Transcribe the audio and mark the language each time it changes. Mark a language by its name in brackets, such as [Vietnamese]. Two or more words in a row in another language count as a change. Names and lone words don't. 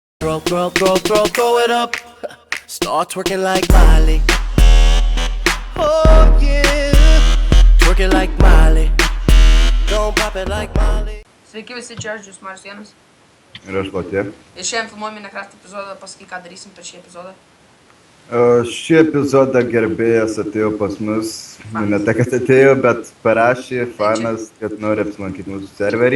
[English] Throw it up. Start twerking like Miley. Oh yeah. Twerking like Miley. Don't pop it like Miley. [Lithuanian] Sveiki visi, čia aš Džius Marsienas. Ir aš Lotė. Ir šiandien filmuojame Minecraft epizodą, pasakyk, ką darysim per šį epizodą. Šį epizodą gerbėjas atėjo pas mus, ne tai, kad atėjo, bet parašė fanas, kad nori apsilankyti mūsų serverį.